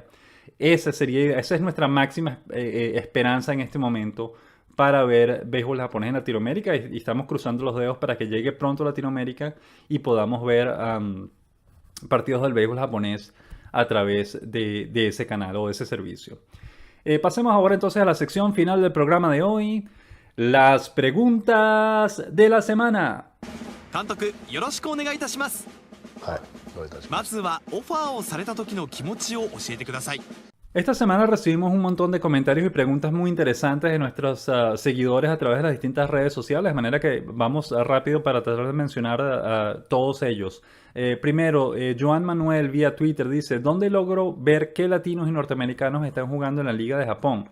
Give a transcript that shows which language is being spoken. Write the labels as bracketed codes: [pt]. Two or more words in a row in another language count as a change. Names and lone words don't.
[es] Esa es nuestra máxima esperanza en este momento para ver béisbol japonés en Latinoamérica, y estamos cruzando los dedos para que llegue pronto a Latinoamérica y podamos ver partidos del béisbol japonés a través de ese canal o de ese servicio. Pasemos ahora entonces a la sección final del programa de hoy, las preguntas de la semana. [ja] 監督よろしくお願いいたします。はい、どういたしまます。ずはオファーをされた時の気持ちを教えてください。 [es] Esta semana recibimos un montón de comentarios y preguntas muy interesantes de nuestros seguidores a través de las distintas redes sociales, de manera que vamos rápido para tratar de mencionar a todos ellos. Primero, Joan Manuel vía Twitter dice: ¿dónde logro ver qué latinos y norteamericanos están jugando en la Liga de Japón?